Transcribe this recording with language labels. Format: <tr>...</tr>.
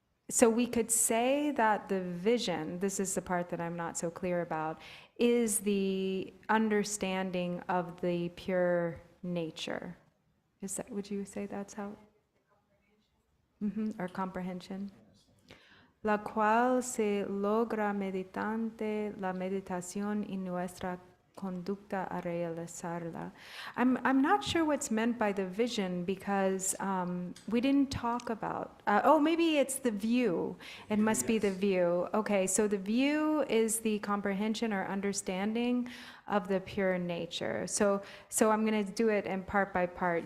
<en>So we could say that the vision, this is the part that I'm not so clear about, is the understanding of the pure nature. Is that, would you say that's how? Or comprehension.</en> <es>La cual se logra mediante la meditación y nuestra conducta a realizarla.</es> <en>I'm not sure what's meant by the vision because we didn't talk about, oh, maybe it's the view. It must be the view. Okay, so the view is the comprehension or understanding of the pure nature. So I'm going to do it in part by part.</en>